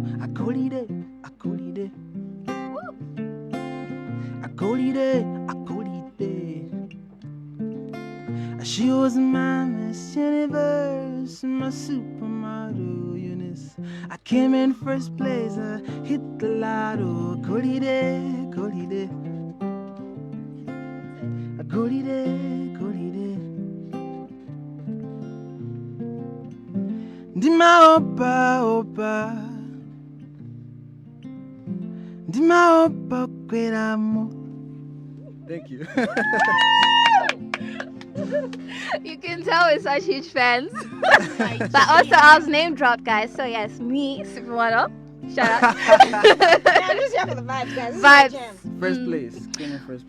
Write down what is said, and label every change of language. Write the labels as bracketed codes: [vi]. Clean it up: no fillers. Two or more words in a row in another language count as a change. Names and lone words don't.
[en] I golide, I golide, I golide, I golide. She was my Miss Universe, my supermodel, Eunice. I came in first place, hit the lotto. Golide, golide, golide, golide. Dima opa opa, dima opa queramo. Thank you. You can tell we're such huge fans. But also, I was name dropped, guys. So, yes, me, Supermodel. Shout out. Yeah, I'm just here for the vibes, guys. This is my Vibes. jam. First place, came in first place.